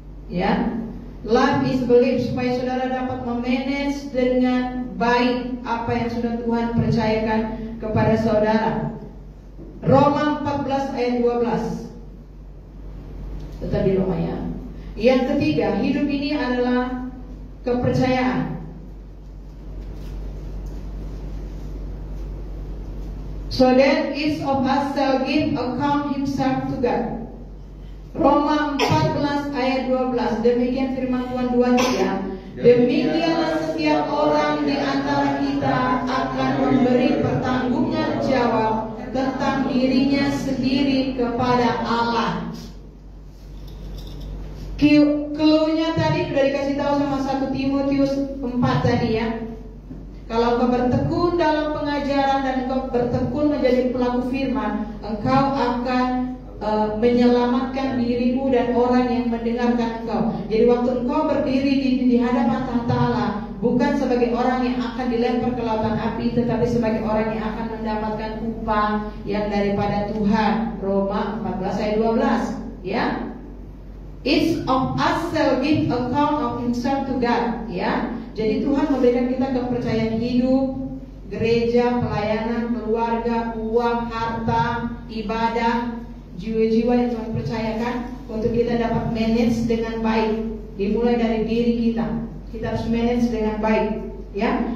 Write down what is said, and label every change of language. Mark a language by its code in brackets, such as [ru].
[id] Ya, [en] life is belief, [id] supaya saudara dapat memanage dengan baik apa yang sudah Tuhan percayakan kepada saudara. Roma 14 ayat 12. Tetap di Roma ya. Yang ketiga, hidup ini adalah kepercayaan. [en] So that each of us shall give account himself to God. [id] Roma 14 ayat 12. Demikian firman Tuhan 23. Demikianlah setiap orang di antara kita akan memberi pertanggungan jawab tentang dirinya sendiri kepada Allah. Clue-nya tadi sudah dikasih tahu sama 1 Timotius 4 tadi ya. Kalau engkau bertekun dalam pengajaran dan engkau bertekun menjadi pelaku firman, engkau akan menyelamatkan dirimu dan orang yang mendengarkan engkau. Jadi waktu engkau berdiri di hadapan tahta Allah, bukan sebagai orang yang akan dilempar ke lautan api, tetapi sebagai orang yang akan mendapatkan upah yang daripada Tuhan. Roma 14 ayat 12 ya. [en] Each of us shall give account of himself to God ya. [id] Jadi Tuhan memberikan kita kepercayaan hidup, gereja, pelayanan, keluarga, uang, harta, ibadah, jiwa-jiwa yang Tuhan percayakan untuk kita dapat manage dengan baik. Dimulai dari diri kita. Kita harus manage dengan baik, ya.